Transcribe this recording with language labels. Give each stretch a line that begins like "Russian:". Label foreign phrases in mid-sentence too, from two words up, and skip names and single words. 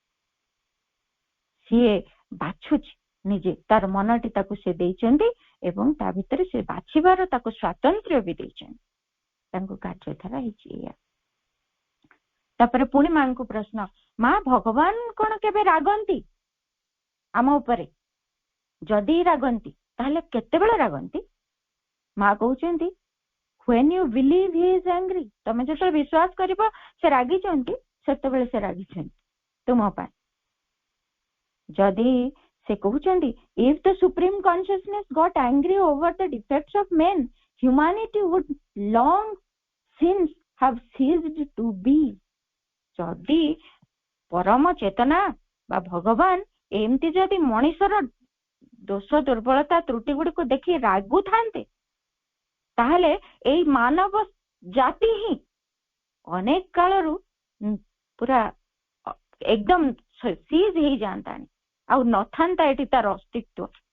Odia: ସିଏ ବାଛୁଛି ନିଜେ, ତାର ମନଟି ତାକୁ ସେ ଦେଇଛନ୍ତି ଏବଂ ତା ଭିତରେ ସେ ବାଛିବାର ତାକୁ ସ୍ୱାତନ୍ତ୍ର୍ୟ ବି ଦେଇଛନ୍ତି। ତାଙ୍କୁ କାର୍ଯ୍ୟଧାରା ହେଇଛି ଏଇଆ। ତାପରେ ପୁଣି ମାଙ୍କୁ ପ୍ରଶ୍ନ, ମା ଭଗବାନ କଣ କେବେ ରାଗନ୍ତି ଆମ ଉପରେ? ଯଦି ରାଗନ୍ତି ତାହେଲେ କେତେବେଳେ ରାଗନ୍ତି? ମା କହୁଛନ୍ତି,
English: when you believe he is angry,
Odia: ତମେ ଯେତେବେଳେ ବିଶ୍ୱାସ କରିବ ସେ ରାଗିଛନ୍ତି, ସେତେବେଳେ ସେ ରାଗିଛନ୍ତି ତୁମ ପାଇଁ। ଯଦି ସେ କହୁଛନ୍ତି,
English: if the supreme consciousness got angry over the defects of men, humanity would long since have ceased to be.
Odia: ଯଦି ପରମ ଚେତନା ବା ଭଗବାନ ଏମିତି ଯଦି ମଣିଷର ଦୋଷ ଦୁର୍ବଳତା ତ୍ରୁଟି ଗୁଡିକୁ ଦେଖି ରାଗୁଥାନ୍ତେ, ତାହେଲେ ଏଇ ମାନବ ଜାତି ହିଁ ଅନେକ କାଳରୁ ପୁରା ଏକଦମ ସିଜ୍ ହେଇଯାଆନ୍ତାଣି, ଆଉ ନଥାନ୍ତା ଏଠି ତାର ଅସ୍ତିତ୍ୱ।